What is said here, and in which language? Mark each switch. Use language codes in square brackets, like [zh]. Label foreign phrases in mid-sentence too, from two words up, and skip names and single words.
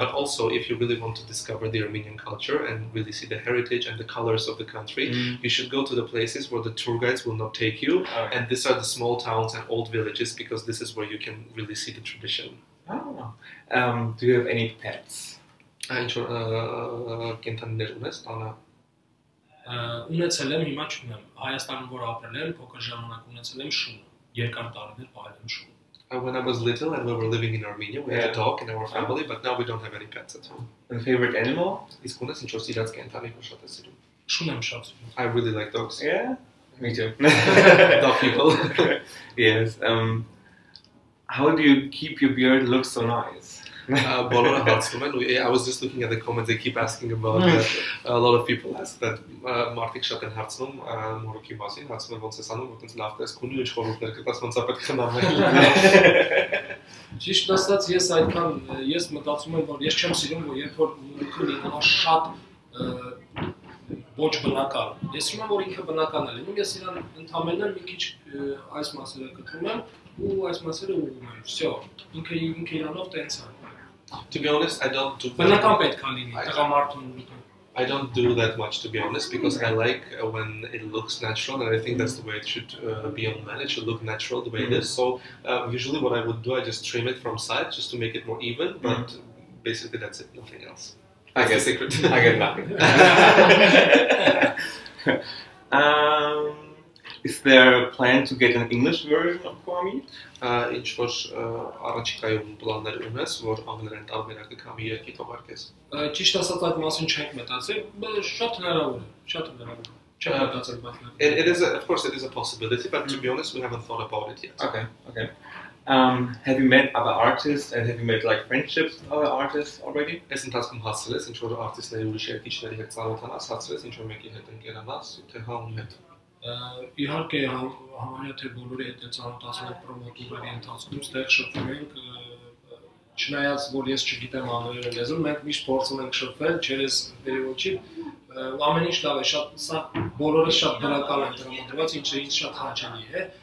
[en] But also, if you really want to discover the Armenian culture and really see the heritage and the colors of the country, you should go to the places where the tour guides will not take you. And these are the small towns and old villages, because this is where you can really see the tradition. Oh. Do you have any pets? [hy] Կենթանիներ ունես տանը։ Ունեցել եմ, հիմա չունեմ։ Հայաստանում որ ապրել եմ, փոքր ժամանակ ունեցել եմ շուն։ Երկար տարիներ պահել եմ շուն։ [en] When I was little and we were living in Armenia, we had a dog in our family, but now we don't have any pets at home. And favorite animal? [hy] Իսկ ունես ինչ-որ սիրած կենթանի, որ շատ ես սիրում։ Շուն եմ շատ սիրում։ [en] I really like dogs. Yeah, me too. Dog people. Yes. How do you keep your beard look so nice? I was just looking at the comments. They keep asking about a lot of people ask that [hy] Martik շատ են հարցնում մորոքի մասին, հարցնում են ոնց ես անում, որտեղ լավ տեսք ունի, ինչ խորհուրդներ կտաս, ոնց է պետք խնամել։ Ճիշտ ասած, ես մտածում եմ, որ ես չեմ սիրում, որ երբ որ մորոքը լինի շատ ոչ բնական։ Ես սիրում եմ, որ ինքը բնական է լինում, ես իրան ընդհանրապես մի քիչ այս մասերը կտրում եմ ու այս մասերը ուղղում եմ։ Всё, ինքը իրանով տենց է։ [en] To be honest, I don't do that much, to be honest, because I like when it looks natural, and I think that's the way it should be on men. It should look natural the way it is. So usually what I would do, I just trim it from sides just to make it more even, but basically that's it, nothing else. That's the secret. I get nothing. Is there a plan to get an English version of Khami? [hy] Ինչ-որ առաջիկայում պլաններ ունես, որ անգլերեն տարբերակը Khami երգի թողարկես։ Ճիշտ ասած այդ մասին չենք մտածել, շատ հնարավոր է, շատ հնարավոր է։ Չենք մտածել բացել։ [en] Of course it is a possibility, but to be honest we haven't thought about it yet. Okay. Have you met other artists and have you made like friendships with other artists already? [hy] Ես ընթացքում հասցրել ես ինչ-որ արտիստների ուրիշ երգիչների հետ ծանոթանաս, հասցրել ես ինչ-որ մեկի հետ ընկերանաս, թե հա ում հետ։ Իհարկե համարյա թե բոլորի հետ ծանոթացել ենք պրոմոտորների ընթացքում, ստեղ շփվում ենք, չնայած որ ես չգիտեմ անգլերեն լեզուն, մենք միշտ փորձում ենք շփվել [ru] через переводчик, [hy] ամեն ինչ լավ է, սա բոլորը շատ դրական են տրամադրված, ինչը ինձ շատ հաճելի է։